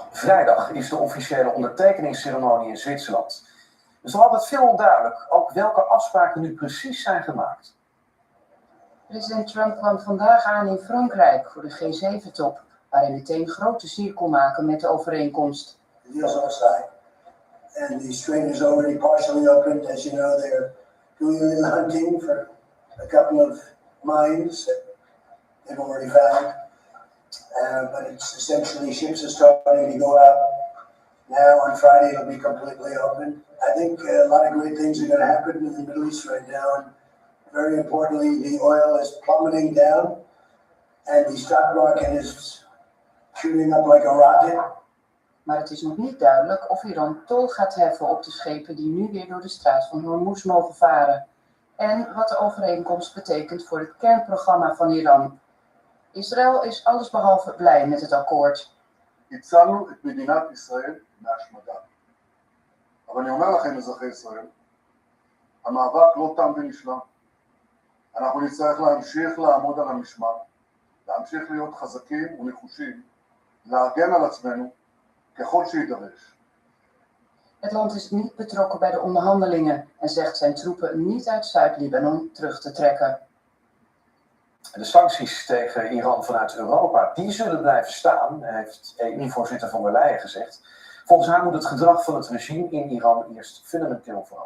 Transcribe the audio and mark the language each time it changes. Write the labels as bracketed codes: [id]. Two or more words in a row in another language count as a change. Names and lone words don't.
[nl] Vrijdag is de officiële ondertekeningsceremonie in Zwitserland. Er is nog altijd veel onduidelijk, ook welke afspraken nu precies zijn gemaakt. President Trump kwam vandaag aan in Frankrijk voor de G7-top, waar hij meteen grote sier kon maken met de overeenkomst. [en] The deal's all signed, and the strait is already partially opened. As you know, they're doing a little hunting for a couple of mines that they've already found. But it's essentially ships are starting to go out now. On Friday, it'll be completely open. I think a lot of great things are going to happen in the Middle East right now, and very importantly, the oil is plummeting down, and the stock market is shooting up like a rocket. [nl] Maar het is nog niet duidelijk of Iran tol gaat heffen op de schepen die nu weer door de straat van Hormuz mogen varen. En wat de overeenkomst betekent voor het kernprogramma van Iran. Israël is allesbehalve blij met het akkoord. [he] הצלנו את מדינת ישראל מהשמדה. אבל אני אומר לכם, אזרחי ישראל, המאבק לא תם ונשלם. אנחנו נצטרך להמשיך לעמוד על המשמר, להמשיך להיות חזקים ונחושים, להגן על עצמנו ככל שיידרש. [nl] Het land is niet betrokken bij de onderhandelingen en zegt zijn troepen niet uit Zuid-Libanon terug te trekken. De sancties tegen Iran vanuit Europa, die zullen blijven staan, heeft EU-voorzitter von der Leyen gezegd. Volgens haar moet het gedrag van het regime in Iran eerst fundamenteel veranderen.